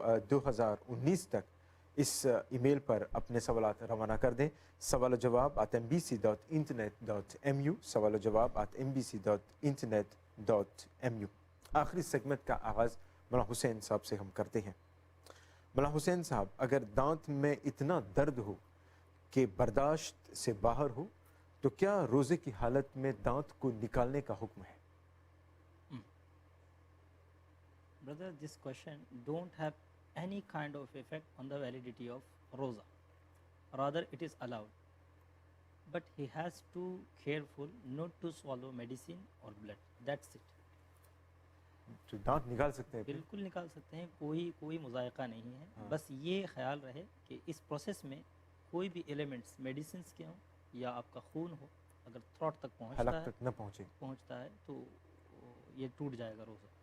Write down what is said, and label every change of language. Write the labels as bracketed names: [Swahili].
[Urdu] 2019 تک اس ای میل پر اپنے سوالات روانہ کر دیں۔ سوال و جواب @mbc.internet.mu، سوال و جواب @mbc.internet.mu۔ آخری سیگمنٹ کا آغاز مولانا حسین صاحب سے ہم کرتے ہیں۔ مولانا حسین صاحب، اگر دانت میں اتنا درد ہو کہ برداشت سے باہر ہو تو کیا روزے کی حالت میں دانت کو نکالنے کا حکم ہے؟ [English] Brother, this question don't have any kind of effect on the validity of roza. Rather, it is allowed. But he has to careful not to swallow medicine or blood. That's it. [Urdu] جو دانت نکال سکتے ہیں؟ بالکل نکال سکتے ہیں، کوئی مذائقہ نہیں ہے۔ بس یہ خیال رہے کہ اس پروسیس میں کوئی بھی ایلیمنٹس میڈیسنس کے ہوں یا آپ کا خون ہو، اگر تھروٹ تک حلق تک نہ پہنچتا ہے تو یہ ٹوٹ جائے گا روزہ۔